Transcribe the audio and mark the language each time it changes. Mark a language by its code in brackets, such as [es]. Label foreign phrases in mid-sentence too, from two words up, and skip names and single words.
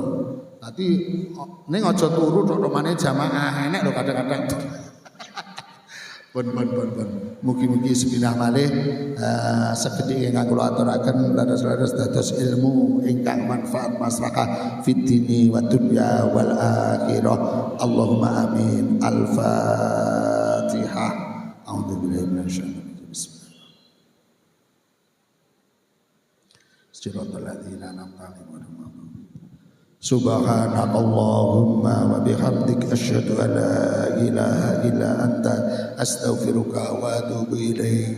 [jv] Dadi ning aja turu tok temane jamaah enek lho kadang-kadang. Pun. Mugi-mugi sepindah malih sekedhik ingkang kula aturaken dados ilmu ingkang manfaat maslahah [ar] في الدين والدنيا والآخرة. اللهم آمين. الفاتحة. أعوذ بالله من الشيطان الرجيم. بسم الله الرحمن الرحيم. سبحانك اللهم وبحمدك أشهد أن لا إله إلا أنت أستغفرك وأتوب إليك.